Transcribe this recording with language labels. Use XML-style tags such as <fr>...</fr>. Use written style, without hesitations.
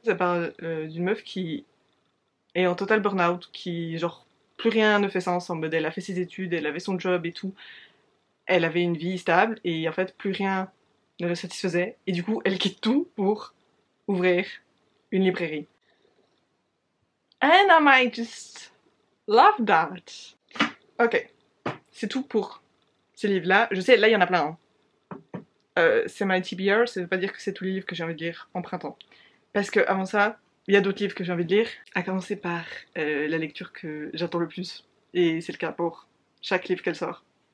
<fr>Ça parle d'une meuf qui est en total burn-out, qui, genre, plus rien ne fait sens en mode elle a fait ses études, elle avait son job et tout. Elle avait une vie stable et en fait, plus rien ne la satisfaisait. Et du coup, elle quitte tout pour ouvrir une librairie.</fr> <en>And I might just love that.</en> <fr>Ok, c'est tout pour ces livres-là. Je sais, là, il y en a plein. Hein. C'est</fr> <en>my TBR,</en> <fr>ça veut pas dire que c'est tous les livres que j'ai envie de lire en printemps. Parce que avant ça, il y a d'autres livres que j'ai envie de lire, à commencer par la lecture que j'attends le plus, et c'est le cas pour chaque livre qu'elle sort.</fr>